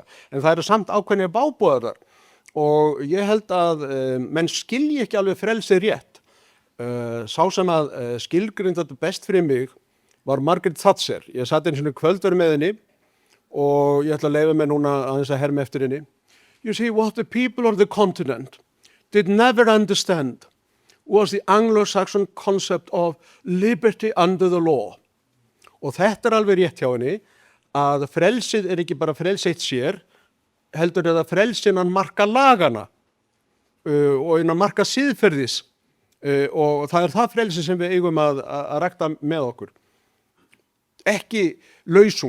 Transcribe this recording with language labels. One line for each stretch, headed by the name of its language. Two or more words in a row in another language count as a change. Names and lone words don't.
Icelandic: En það eru samt ákveðnir bábúðar og ég held að menn skilji ekki alveg frelsið rétt. Sá sem að skilgreindi þetta best fyrir mig var Margaret Thatcher. Ég satt einu svona kvöldur með henni og ég ætla að leyfa mig núna aðeins að herma eftir henni.
English: You see, what the people of the continent did never understand was the Anglo-Saxon concept of liberty under the law.
Icelandic: Og þetta er alveg rétt hjá henni að frelsið er ekki bara frelsið sér, heldur er það frelsið innan marka lagana og innan marka siðferðis og það er það frelsið sem við eigum að rækta með okkur. Ekki lausung.